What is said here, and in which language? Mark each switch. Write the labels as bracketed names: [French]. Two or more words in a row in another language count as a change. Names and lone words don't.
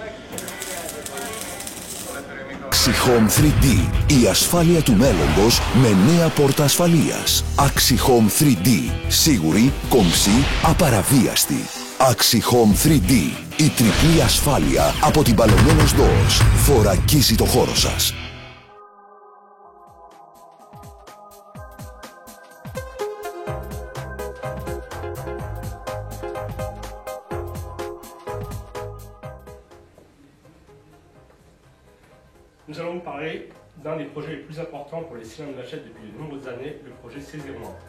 [Greek] Αξιχόμ 3D. Η ασφάλεια του μέλλοντος με νέα πόρτα ασφαλείας. Αξιχόμ 3D. Σίγουρη, κομψή, απαραβίαστη. Αξιχόμ 3D. Η τριπλή ασφάλεια από την Παλαιμένος Doors. Θωρακίζει το χώρο σας. [French] Nous allons vous parler d'un des projets les plus importants pour les cylindres Vachette depuis de nombreuses années, le projet C01.